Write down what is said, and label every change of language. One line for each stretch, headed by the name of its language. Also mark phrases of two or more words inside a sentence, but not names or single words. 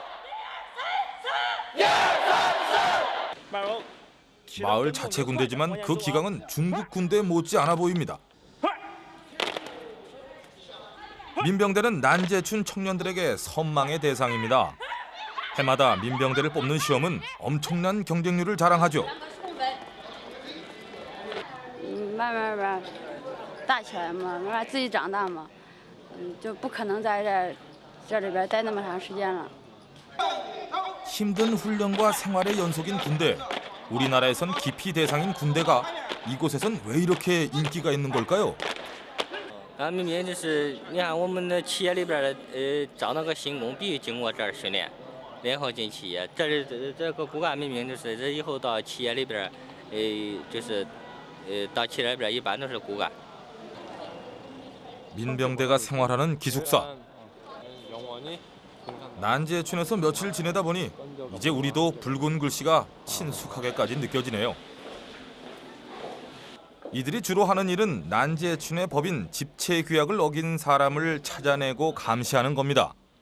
Korean: 마을 자체 군대지만 그 기강은 중국 군대 못지 않아 보입니다. 민병대는 난지에춘 청년들에게 선망의 대상입니다. 해마다 민병대를 뽑는 시험은 엄청난 경쟁률을 자랑하죠.
Chinese: 慢慢大起来嘛，慢慢自己长大嘛，就不可能在这里边待那么长时间了。
Korean: 힘든 훈련과 생활의 연속인 군대. 우리나라에선 기피 대상인 군대가 이곳에선 왜 이렇게 인기가 있는 걸까요?
Chinese: 民兵就是你看我们的企业里边招那个新工必须经过这儿训练，然后进企业。这个骨干民兵就是这以后到企业里边，就是到企业里边一般都是骨干。
Korean: 민병대가 생활하는 기숙사. 난지에춘에서 며칠 지내다 보니 이제 우리도 붉은 글씨가 친숙하게까지 느껴지네요. 이들이 주로 하는 일은 난지에춘의 법인 집체규약을 어긴 사람을 찾아내고 감시하는 겁니다.